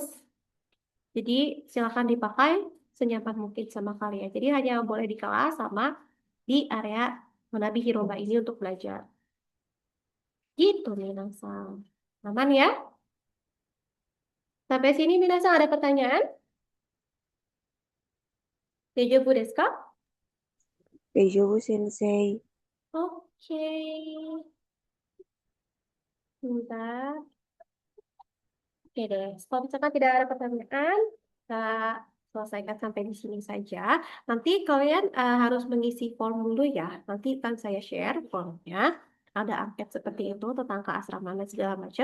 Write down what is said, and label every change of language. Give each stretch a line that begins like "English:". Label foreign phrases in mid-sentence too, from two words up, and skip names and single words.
Indonesian: Jadi silakan dipakai senyaman mungkin sama kalian. Jadi hanya boleh di kelas sama di area Manabi Hiroba ini untuk belajar. Gitu Minasang. Aman ya? Sampai sini Minasang ada pertanyaan?
Japanese: 大丈夫ですか? 大丈夫先生.
Indonesian: Oke. Bentar. Oke deh. Kalau misalkan tidak ada pertanyaan, kita selesaikan sampai di sini saja. Nanti kalian harus mengisi form dulu ya. Nanti akan saya share formnya. Ada angket seperti itu tentang keasraman dan segala macam.